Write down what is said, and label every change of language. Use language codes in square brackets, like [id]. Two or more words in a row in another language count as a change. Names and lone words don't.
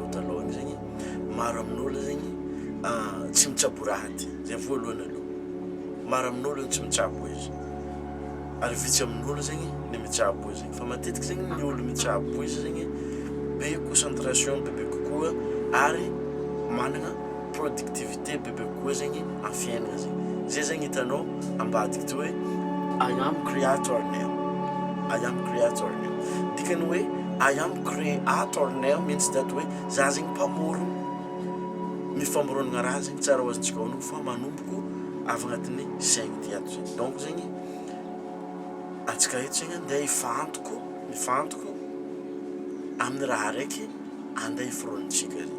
[mg] taloha igny zegny maro amin'olo zegny tsy mitsabo raha ty zay voalohany aloha maro amin'olo tsy mitsabo izy ary vitsy amin'olo zegny ny mitsabo izy fa matetiky zegny ny olo mitsabo izy zegny be concentration bebe kokoa ary managna productivité bebe kokoa zegny amin'ny fiainana zegny zay zegny hitanao ambadiky ty hoe [en] I am creator now. I am creator now. [mg] Dikany hoe [en] I am creator now means that way [mg] za zegny mpamoro mifamorona raha zegny tsara ho azontsika ono fa manomboko avy agnatin'ny saigny ty ato zegny. Donc zegny antsika eto zegny andeha mifantoko amin'ny raha araiky andeha iforonintsika zegny.